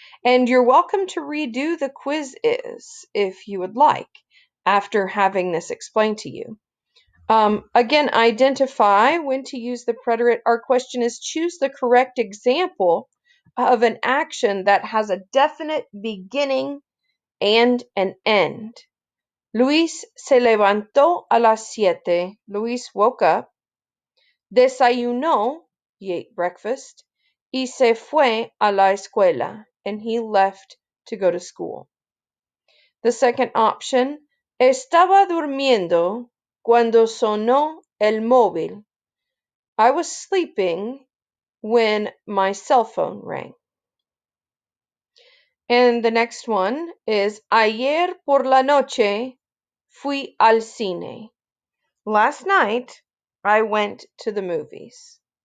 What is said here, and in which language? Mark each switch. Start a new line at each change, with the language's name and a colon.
English: And you're welcome to redo the quiz if you would like after having this explained to you. Again, identify when to use the preterite. Our question is choose the correct example of an action that has a definite beginning and an end.
Spanish: Luis se levantó a las 7.
English: Luis woke up,
Spanish: desayunó,
English: he ate breakfast,
Spanish: y se fue a la escuela,
English: and he left to go to school. The second option,
Spanish: estaba durmiendo cuando sonó el móvil.
English: I was sleeping when my cell phone rang. And the next one is,
Spanish: ayer por la noche fui al cine.
English: Last night, I went to the movies.